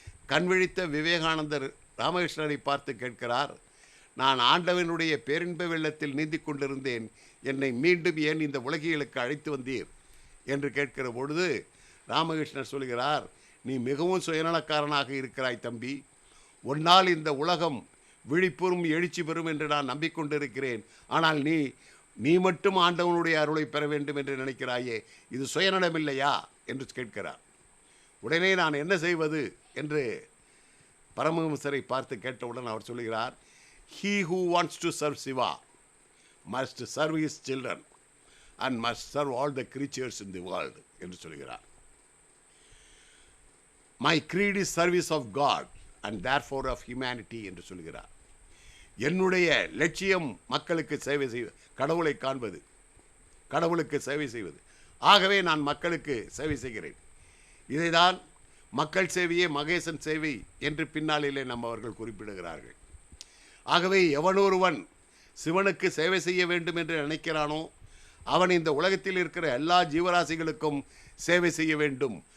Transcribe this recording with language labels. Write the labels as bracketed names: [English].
[Tamil] கண்விழித்த விவேகானந்தர் ராமகிருஷ்ணரை பார்த்து கேட்கிறார், நான் ஆண்டவனுடைய பேரின்ப வெள்ளத்தில் நீந்தி கொண்டிருந்தேன், என்னை மீண்டும் ஏன் இந்த உலகிகளுக்கு அழைத்து வந்தீர் என்று கேட்கிற பொழுது ராமகிருஷ்ணர் சொல்கிறார், நீ மிகவும் சுயநலக்காரனாக இருக்கிறாய் தம்பி, உன்னால் இந்த உலகம் விழிப்புறும் எழுச்சி பெறும் என்று நான் நம்பிக்கொண்டிருக்கிறேன். ஆனால் நீ மட்டும் ஆண்டவனுடைய அருளை பெற வேண்டும் என்று நினைக்கிறாயே, இது சுயநலமில்லையா என்று கேட்கிறார். உடனே நான் என்ன செய்வது என்று பரமஹம்சரை பார்த்து கேட்டவுடன் அவர் சொல்கிறார், [English] he who wants to serve Shiva must serve his children and must serve all the creatures in the world [Tamil] என்று சொல்கிறார். [English] My creed is service of God and therefore of humanity [Tamil] என்று சொல்கிறார். என்னுடைய லட்சியம் மக்களுக்கு சேவை செய்வது, கடவுளை காண்பது, கடவுளுக்கு சேவை செய்வது. ஆகவே நான் மக்களுக்கு சேவை செய்கிறேன். இதைதான் மக்கள் சேவையே மகேசன் சேவை என்று பின்னாளிலே நம்மவர்கள் குறிப்பிடுகிறார்கள். ஆகவே எவனொருவன் சிவனுக்கு சேவை செய்ய வேண்டும் என்று நினைக்கிறானோ அவன் இந்த உலகத்தில் இருக்கிற எல்லா ஜீவராசிகளுக்கும் சேவை செய்ய வேண்டும்.